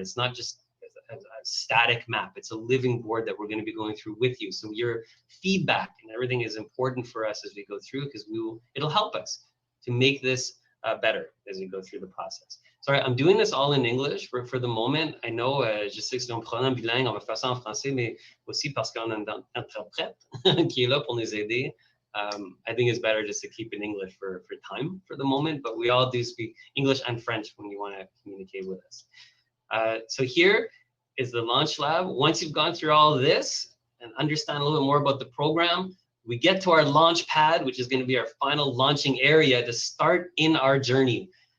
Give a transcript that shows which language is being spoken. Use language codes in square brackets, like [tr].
[en] It's not just a static map. It's a living board that we're going to be going through with you. So your feedback and everything is important for us as we go through, because it'll help us to make this better as we go through the process. Sorry, I'm doing this all in English for the moment. I know, [fr] je sais que c'est un programme bilingue, on va faire ça en français, mais aussi parce qu'on a un interprète qui est là pour nous aider. [en] I think it's better just to keep in English for time for the moment, but we all do speak English and French when you want to communicate with us. So here is the launch lab. Once you've gone through all of this and understand a little bit more about the program, we get to our launch pad, which is going to be our final launching area to start in our journey.